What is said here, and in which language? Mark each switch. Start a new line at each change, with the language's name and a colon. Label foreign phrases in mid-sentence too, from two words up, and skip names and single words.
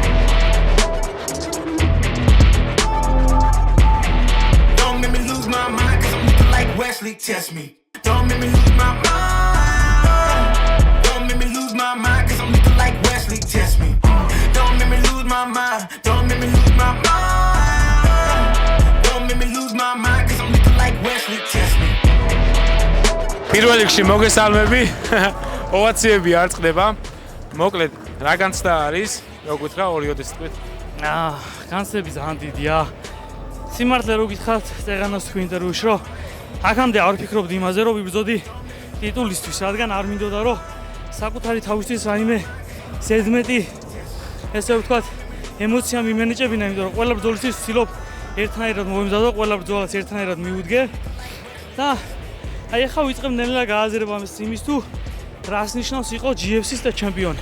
English: Don't make me lose my mind, cause I'm looking like Wesley, test me. Don't make me lose my mind. My mind, cause I'm looking like Wesley, test me. Don't make me lose my mind. Don't make me lose my mind. Don't make me lose my mind, cause I'm looking like Wesley, test me.
Georgian: პირველ რიგში მოგესალმები. ოვაციები არ წყდება. მოკლედ, რა განცდა არის? როგორ გითხრა 2-ოდის თვით? განცდები ძალიან დიდია. სიმართლე რო გითხრათ, წეღანას თქვი ინტერვიუში, რომ აქამდე არ ვფიქრობდი იმაზე, რომ ვიბრძოდი ტიტულისთვის, რადგან არ მინდოდა, რომ საკუთარი თავისთვის რაიმე ზედმეტი ესე ვთქვათ ემოცია მიმენიჭებინა, იმიტომ რომ ყველა ბრძოლისთვის ვცდილობ ერთნაირად მოვიმზადო, ყველა ბრძოლას ერთნაირად მივუდგე და აი ახლა ვიწყებ ნელა გააზრება იმის თუ რას ნიშნავს იყო GFC-ს და ჩემპიონი.